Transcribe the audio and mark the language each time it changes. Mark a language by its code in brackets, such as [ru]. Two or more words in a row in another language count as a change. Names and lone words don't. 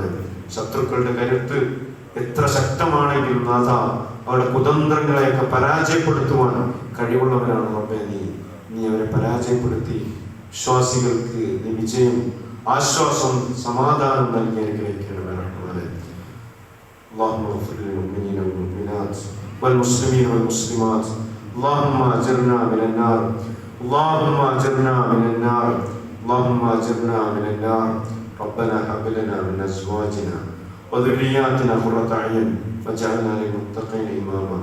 [ml] ശത്രുക്കളുടെ കരുത്ത് എത്ര ശക്തമാണെങ്കിലും നാഥ, അവരുടെ കുതന്ത്രങ്ങളെയൊക്കെ പരാജയപ്പെടുത്തുവാൻ കഴിവുള്ളവരാണ് റബ്ബേ. നീ അവരെ പരാജയപ്പെടുത്തി വിശ്വാസികൾക്ക് നീ വിജയം, ആശ്വാസം, സമാധാനം നൽകി അനുഗ്രഹിക്കണമേ റഹ്മാനെ. [ar] اللهم اغفر للمؤمنين والمؤمنات والمسلمين والمسلمات. اللهم اجرنا من النار، اللهم اجرنا من النار، اللهم اجرنا من النار. ربنا هب لنا من ازواجنا وذرياتنا قرة اعين واجعلنا للمتقين اماما.